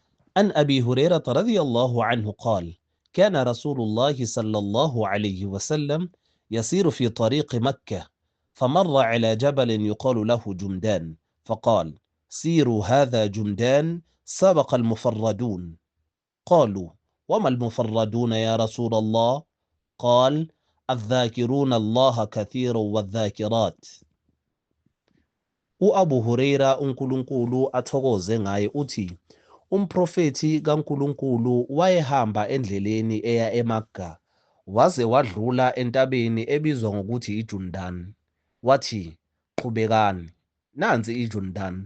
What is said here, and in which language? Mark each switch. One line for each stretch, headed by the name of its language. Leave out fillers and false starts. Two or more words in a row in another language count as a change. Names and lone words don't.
Arabic: عن أبي هريرة رضي الله عنه قال كان رسول الله صلى الله عليه وسلم يسير في طريق مكة فمر على جبل يقال له جمدان فقال سيروا هذا جمدان سبق المفردون قالوا وما المفردون يا رسول الله قال الذاكرون الله كثيرا والذاكرات
Zulu: U-Abu Huraira uNkulunkulu athokoze ngaye uthi umprofethi kaNkulunkulu wayehamba endleleni eya eMakka waze wadlula entabeni ebizwa ngokuthi iJordan. Wathi, qhubekani, nansi iJordan.